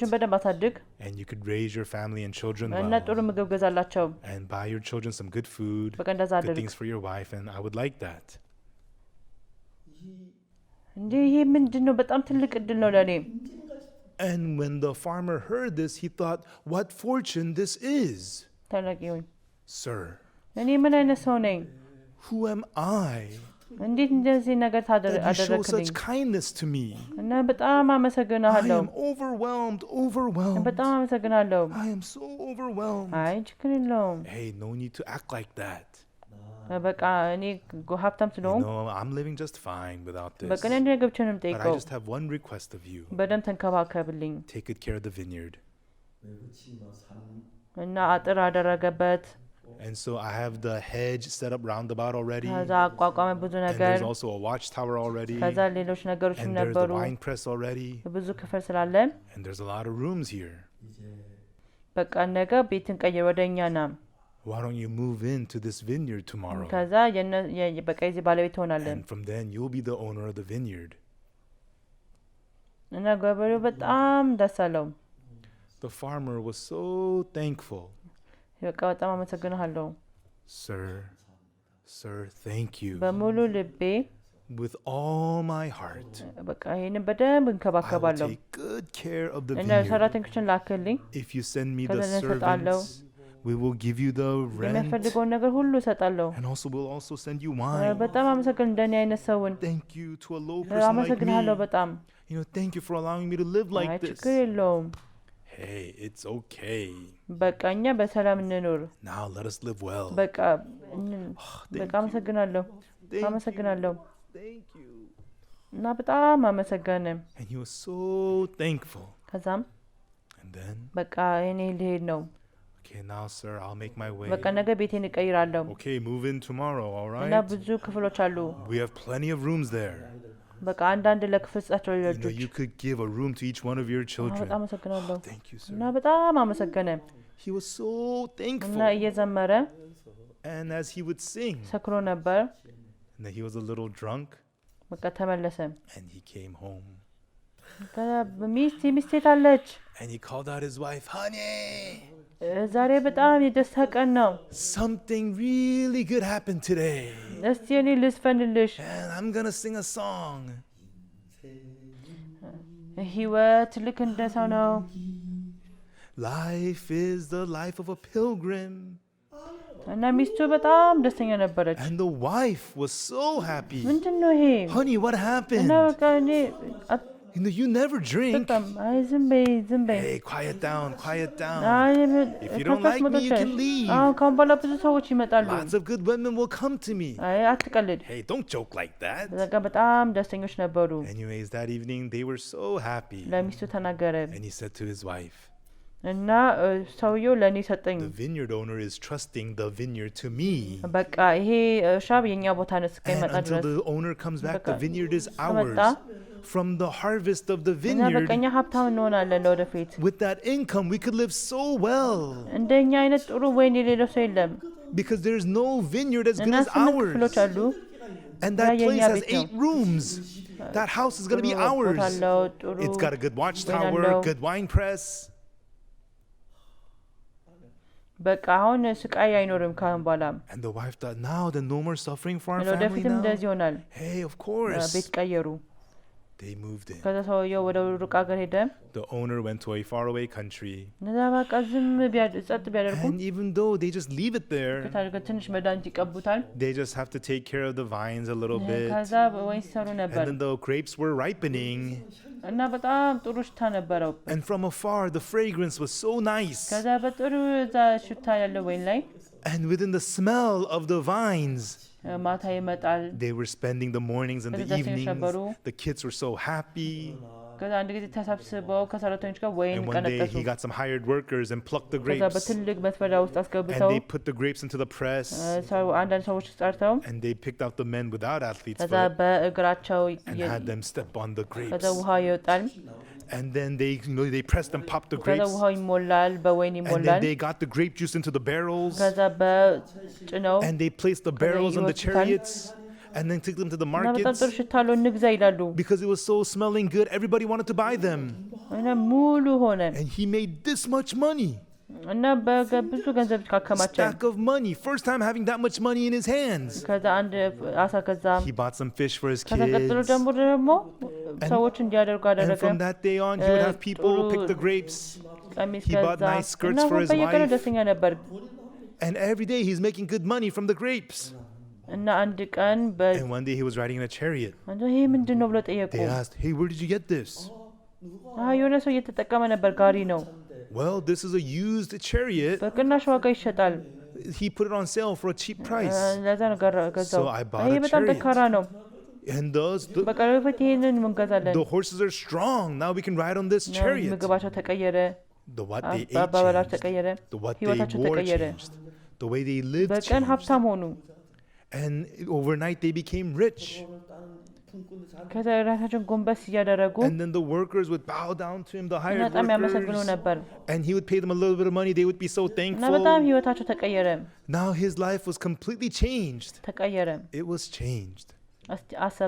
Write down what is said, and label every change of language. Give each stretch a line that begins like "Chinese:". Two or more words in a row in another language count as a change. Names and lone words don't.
Amharic: 20%. በደንብ አሳድግ
English: And you could raise your family and children
Amharic: እና ጥሩ
English: well.
Amharic: ምግብ ገዛላቸው
English: And buy your children some good food,
Amharic: በቃ እንደዛ
English: good
Amharic: አድርግ
English: things for your wife, and I would like that.
Amharic: እንዴ ይሄ ምንድነው በጣም ትልቅ እድል ነው ለኔ
English: And when the farmer heard this, he thought, what fortune this is.
Amharic: ታላቂው
English: Sir,
Amharic: እኔ ምን አይነት ሰው ነኝ
English: who am I
Amharic: እንዴት እንደዚህ ነገር
English: that you show
Amharic: አደረክልኝ
English: such kindness to me?
Amharic: እና በጣም
English: I
Amharic: አመሰግናለሁ
English: am overwhelmed.
Amharic: በጣም አመሰግናለሁ
English: I am so overwhelmed.
Amharic: አይ ችግር የለውም
English: Hey, no need to act like that.
Amharic: በቃ እኔ ሀብታም
English: You
Amharic: ስለሆንኩ
English: know, I'm living just fine without this.
Amharic: በቃ እኔ ገብቼንም
English: But I
Amharic: ጠይቀው
English: just have one request of you.
Amharic: በደንብ ተንከባከብልኝ
English: Take good care of the vineyard.
Amharic: እና አጥር አደረገበት
English: And so I have the hedge set up roundabout already.
Amharic: ከዛ አቋቋመ ብዙ
English: And
Amharic: ነገር
English: there's also a watchtower already.
Amharic: ከዛ ሌሎች ነገሮችም
English: And there's the
Amharic: ነበሩ
English: wine press already.
Amharic: ብዙ ክፍል ስላለ
English: And there's a lot of rooms here.
Amharic: በቃ ነገ ቤትን ቀይር ወደኛ ና
English: Why don't you move into this vineyard tomorrow?
Amharic: ከዛ በቃ የዚህ ባለቤት ትሆናለህ
English: And from then you'll be the owner of the vineyard.
Amharic: እና ገበሬው በጣም ደስ አለው
English: The farmer was so thankful.
Amharic: በቃ በጣም አመሰግናለሁ
English: Sir, thank you.
Amharic: በሙሉ ልቤ
English: With all my heart,
Amharic: በቃ ይሄንን በደንብ
English: I will
Amharic: እንከባከባለሁ
English: take good care of the
Amharic: እና
English: vineyard.
Amharic: ሰራተኞችን ላክልኝ
English: If you send me the
Amharic: ከዛ እሰጣለሁ
English: servants, we will give you the rent.
Amharic: የሚያስፈልገውን ነገር ሁሉ እሰጣለሁ
English: And we'll also send you wine.
Amharic: በጣም አመሰግን እንደኔ አይነት ሰውን
English: Thank you to a low person like
Amharic: አመሰግናለሁ
English: me.
Amharic: በጣም
English: Thank you for allowing me to live like
Amharic: አይ
English: this.
Amharic: ችግር የለውም
English: Hey, it's okay.
Amharic: በቃ እኛ በሰላም እንኖር
English: Now let us live well.
Amharic: በቃ አመሰግናለሁ አመሰግናለሁ
English: Thank you.
Amharic: እና በጣም አመሰገነ
English: And he was so thankful.
Amharic: ከዛም
English: And then,
Amharic: በቃ እኔ ልሄድ ነው
English: okay, now sir, I'll make my way.
Amharic: በቃ ነገ ቤቴን እቀይራለሁ
English: Okay, move in tomorrow, all
Amharic: እና
English: right?
Amharic: ብዙ ክፍሎች አሉ
English: We have plenty of rooms there.
Amharic: በቃ አንዳንድ ለክፍል ስጣቸው ልጆች
English: You could give a room to each one of your children.
Amharic: በጣም አመሰግናለሁ
English: Thank you,
Amharic: እና
English: sir.
Amharic: በጣም አመሰገነ
English: He was so
Amharic: እና
English: thankful.
Amharic: እየዘመረ
English: And as he would sing,
Amharic: ሰክሮ ነበር
English: and then he was a little drunk,
Amharic: በቃ ተመለሰ
English: and he came home.
Amharic: ሚስቴ ታለች
English: And he called out his wife, honey,
Amharic: ዛሬ በጣም የደስታ ቀን ነው
English: something really good happened today.
Amharic: እስቲ እኔ ልዝፈንልሽ
English: And I'm going to sing a song.
Amharic: ህይወት ልክ እንደ ሰው ነው
English: Life is the life of a pilgrim.
Amharic: እና ሚስቱ በጣም ደስተኛ ነበረች
English: And the wife was so happy.
Amharic: ምንድነው ይሄ
English: Honey, what happened?
Amharic: እና በቃ እኔ
English: You never drink.
Amharic: በጣም አይ ዝም በይ
English: Hey, quiet down.
Amharic: አይ
English: If you don't like me, you can leave.
Amharic: ካሁን በኋላ ብዙ ሰዎች ይመጣሉ
English: Lots of good women will come to me.
Amharic: አይ አትቀልድ
English: Hey, don't joke like that.
Amharic: በቃ በጣም ደስተኞች ነበሩ
English: Anyways, that evening they were so happy.
Amharic: ለሚስቱ ተናገረ
English: And he said to his wife,
Amharic: እና ሰውየው ለኔ ሰጠኝ
English: the vineyard owner is trusting the vineyard to me.
Amharic: በቃ ይሄ እርሻ የኛ ቦታ ነው
English: And
Amharic: እስከሚመጣ
English: until
Amharic: ድረስ
English: the owner comes back, the
Amharic: በቃ
English: vineyard is
Amharic: ከመጣ
English: ours. From the harvest of the
Amharic: እና በቃ እኛ
English: vineyard,
Amharic: ሀብታም እንሆናለን ለወደፊት
English: with that income, we could live so well.
Amharic: እንደኛ አይነት ጥሩ ወይን የሌለው ሰው የለም
English: Because there's no vineyard as good
Amharic: እና
English: as 8 ours.
Amharic: ክፍሎች አሉ
English: And that
Amharic: የኛ
English: place has
Amharic: ቤት ነው
English: 8 rooms. That house is going to be
Amharic: ጥሩ ቦታ
English: ours.
Amharic: አለው ጥሩ
English: It's got a good
Amharic: ወይን
English: watchtower,
Amharic: አለው
English: good wine press.
Amharic: በቃ አሁን ስቃይ አይኖርም ካሁን በኋላ
English: And the wife thought, now then no more suffering for our family
Amharic: ለወደፊትም
English: now.
Amharic: እንደዚህ ይሆናል
English: Hey, of course.
Amharic: ቤት ቀየሩ
English: They moved in.
Amharic: ከዛ ሰውየው ወደ ሩቅ ሀገር ሄደ
English: The owner went to a faraway country.
Amharic: እነዛ በቃ ዝም ጸጥ ቢያደርጉ
English: And even though they just leave it there,
Amharic: ከታደርገ ትንሽ መድኃኒት ይቀቡታል
English: they just have to take care of the vines a little bit.
Amharic: ከዛ ወይን ሲሰሩ
English: And
Amharic: ነበር
English: then the grapes were ripening.
Amharic: እና በጣም ጥሩ ሽታ ነበረው
English: And from afar, the fragrance was so nice.
Amharic: ከዛ በጥሩ እዛ ሽታ ያለው ወይን ላይ
English: And within the smell of the vines,
Amharic: ማታ ይመጣል
English: they were spending the mornings and the
Amharic: ከዛ ደስተኞች
English: evenings.
Amharic: ነበሩ
English: The kids were so happy.
Amharic: ከዛ አንድ ጊዜ ተሰብስበው ከሰራተኞች ጋር ወይን
English: And one day
Amharic: ቀነጠሱ
English: he got some hired workers and plucked the
Amharic: ከዛ
English: grapes.
Amharic: በትልቅ መስፈሪያ ውስጥ
English: And
Amharic: አስገብተው
English: they put the grapes into the press.
Amharic: አንዳንድ ሰዎች ጠርተው
English: And they picked out the men without athlete's
Amharic: ከዛ
English: foot
Amharic: በእግራቸው
English: and had them step on the
Amharic: ከዛ
English: grapes.
Amharic: ውሃ ይወጣል
English: And then they pressed and popped the
Amharic: ከዛ
English: grapes.
Amharic: ውሃው ይሞላል በወይን
English: And
Amharic: ይሞላል
English: then they got the grape juice into the barrels.
Amharic: ከዛ በጭነው
English: And they placed the barrels on the
Amharic: ይወስዱታል።
English: chariots. And then took them to the
Amharic: እና በጣም
English: markets.
Amharic: ጥሩ ሽታ አለው እንግዛ ይላሉ
English: Because it was so smelling good, everybody wanted to buy them.
Amharic: እና ሙሉ ሆነ
English: And he made this much money.
Amharic: እና ብዙ ገንዘብ ካከማቸ
English: Stack of money. First time having that much money in his hands.
Amharic: ከዛ አንድ አሳ ከዛ
English: He bought some fish for his
Amharic: ከዛ ቀጥሎ
English: kids.
Amharic: ደግሞ ሰዎች እንዲያደርጉ
English: And
Amharic: አደረገ
English: from that day on, he would have people pick the grapes.
Amharic: ቀሚስ
English: He bought
Amharic: ገዛ
English: nice skirts
Amharic: እና
English: for his
Amharic: በየቀኑ
English: wife.
Amharic: ደስተኛ ነበር
English: And every day he's making good money from the grapes.
Amharic: እና አንድ ቀን
English: And one day he was riding in a chariot.
Amharic: ይሄ ምንድን ነው ብሎ ጠየቁ
English: They asked, hey, where did you get this?
Amharic: የሆነ ሰው እየተጠቀመ ነበር ጋሪ ነው
English: Well, this is a used chariot.
Amharic: በቅናሽ ዋጋ ይሸጣል
English: He put it on sale for a cheap price.
Amharic: ለዛ ነው ገዛው
English: So I bought
Amharic: ይሄ
English: a
Amharic: በጣም
English: chariot.
Amharic: ጠንካራ ነው
English: And
Amharic: በቃ ወደፊት ይሄንን እንገዛለን
English: the horses are strong. Now we can ride on this chariot.
Amharic: ምግባቸው ተቀየረ
English: The what they ate
Amharic: አባባላቸው
English: changed.
Amharic: ተቀየረ
English: The what they
Amharic: ህይወታቸው
English: wore
Amharic: ተቀየረ
English: changed. The way they lived
Amharic: በቀን
English: changed.
Amharic: ሀብታም ሆኑ
English: And overnight they became rich.
Amharic: ከራሳቸውን ጎንበስ እያደረጉ
English: And then the workers would bow down to him, the hired
Amharic: በጣም ያመሰግኑ
English: workers.
Amharic: ነበር
English: And he would pay them a little bit of money. They would be so
Amharic: እና በጣም
English: thankful.
Amharic: ህይወታቸው ተቀየረ
English: Now his life was completely changed.
Amharic: ተቀየረ
English: It was changed.
Amharic: አሰበ